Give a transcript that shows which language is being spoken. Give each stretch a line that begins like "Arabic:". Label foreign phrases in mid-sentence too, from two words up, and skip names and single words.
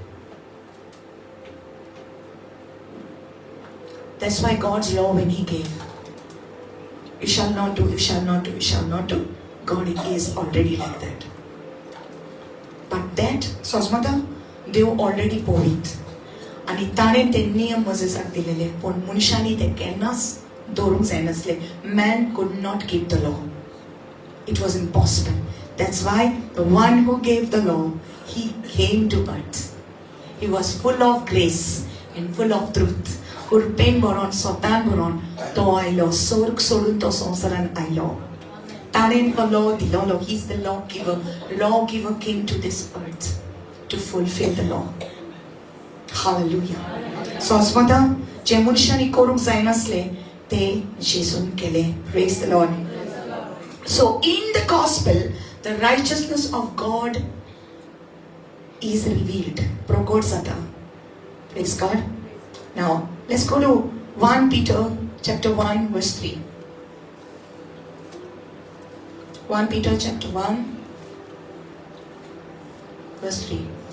English: That's why God's law, when He gave, you shall not do, you shall not do, you shall not do, God is already like that. But that, Sosmata, they already poet.
Konkani: आणि ताणें ते नियम मोसेसाक दिलेले, पण मनशांनी ते केन्नाच दवरूंक जायनासले.
English: Man could not keep the law. It was impossible. That's why the one who gave the law, he came to earth. He was full of grace and full of truth.
Konkani: उर्पेन बरोन, स्वतान बरोन तो आयलो, स्वर्ग सोडून तो संवसारान आयलो. ताणें तो law दिलोलो.
English: He's the lawgiver. Lawgiver came to this earth to fulfill the law. Hallelujah.
Konkani: So अस्मता जे मनशांनी करूंक जायनासले ते जेसून केले.
English: Praise the Lord. So in the gospel, the righteousness of God is revealed.
Konkani: Prokot zata.
English: Praise God. Now let's go to 1 Peter chapter 1 verse 3. 1 Peter chapter 1 verse 3.